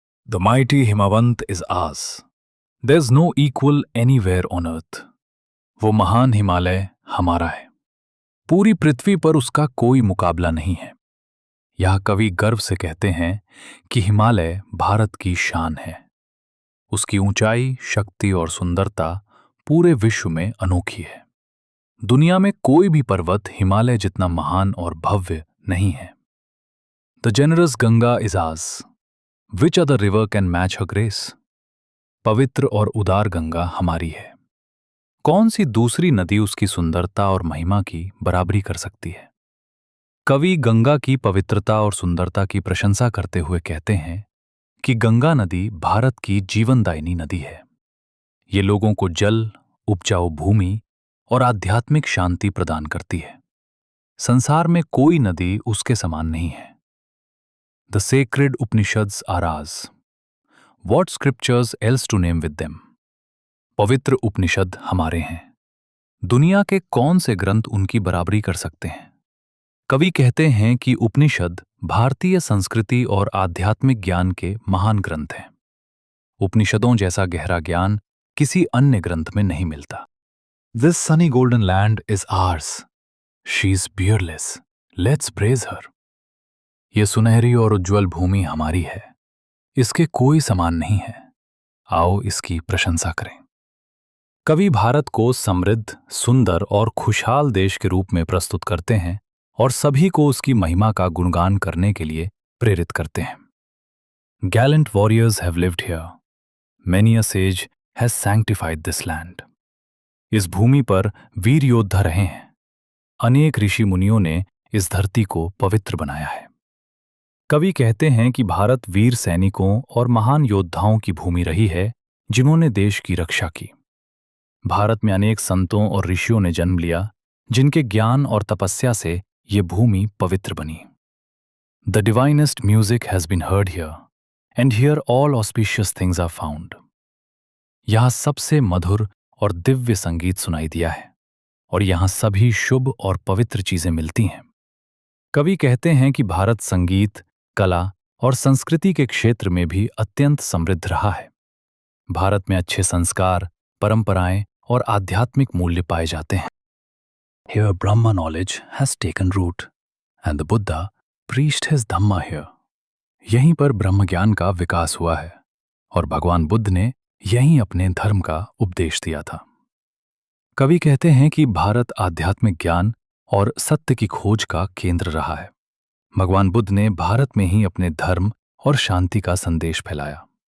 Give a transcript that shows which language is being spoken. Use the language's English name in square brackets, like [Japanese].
[English] The mighty Himavant is ours. There's no equal anywhere on earth. [Hindi] वो महान हिमालय हमारा है। पूरी पृथ्वी पर उसका कोई मुकाबला नहीं है। यह कवि गर्व से कहते हैं कि हिमालय भारत की शान है। उसकी ऊंचाई, शक्ति और सुंदरता पूरे विश्व में अनोखी है। दुनिया में कोई भी पर्वत हिमालय जितना महान और भव्य नहीं है। [English] The generous Ganga is ours. Which other river can match her grace? [Hindi] पवित्र और उदार गंगा हमारी है। कौन सी दूसरी नदी उसकी सुंदरता और महिमा की बराबरी कर सकती है? कवि गंगा की पवित्रता और सुंदरता की प्रशंसा करते हुए कहते हैं कि गंगा नदी भारत की जीवनदायिनी नदी है। ये लोगों को जल, उपजाऊ भूमि और आध्यात्मिक शांति प्रदान करती है। संसार में कोई नदी उसके समान नहीं है। [English] The sacred Upanishads are ours. What scriptures else to name with them? [Hindi] पवित्र उपनिषद हमारे हैं। दुनिया के कौन से ग्रंथ उनकी बराबरी कर सकते हैं? कवि कहते हैं कि उपनिषद भारतीय संस्कृति और आध्यात्मिक ज्ञान के महान ग्रंथ हैं। उपनिषदों जैसा गहरा ज्ञान किसी अन्य ग्रंथ में नहीं मिलता। [English] This sunny golden land is ours. She is peerless. Let's praise her. [Hindi] ये सुनहरी और उज्ज्वल भूमि हमारी है। इसके कोई समान नहीं है। आओ इसकी प्रशंसा करें। कवि भारत को समृद्ध, सुंदर और खुशहाल देश के रूप में प्रस्तुत करते हैं और सभी को उसकी महिमा का गुणगान करने के लिए प्रेरित करते हैं। [English] Gallant warriors have lived here. Many a sage has sanctified this land. [Hindi] इस भूमि पर वीर योद्धा रहे हैं। अनेक ऋषि मुनियों ने इस धरती को पवित्र बनाया है। कवि कहते हैं कि भारत वीर सैनिकों और महान योद्धाओं की भूमि रही है जिन्होंने देश की रक्षा की। भारत में अनेक संतों और ऋषियों ने जन्म लिया जिनके ज्ञान और तपस्या से ये भूमि पवित्र बनी। [English] The divinest music has been heard here, and here all auspicious things are found. [Hindi] यहाँ सबसे मधुर और दिव्य संगीत सुनाई दिया है और यहाँ सभी शुभ और पवित्र चीजें मिलती हैं। कवि कहते हैं कि भारत संगीत, कला और संस्कृति के क्षेत्र में भी अत्यंत समृद्ध रहा है। भारत में अच्छे संस्कार, परंपराएं और आध्यात्मिक मूल्य पाए जाते हैं। [English] Here Brahma knowledge has taken root and the Buddha preached his Dhamma here. [Hindi] यहीं पर ब्रह्म ज्ञान का विकास हुआ है और भगवान बुद्ध ने यहीं अपने धर्म का उपदेश दिया था। कवि कहते हैं कि भारत आध्यात्मिक ज्ञान और सत्य की खोज का केंद्र रहा है। भगवान बुद्ध ने भारत में ही अपने धर्म और शांति का संदेश फैलाया।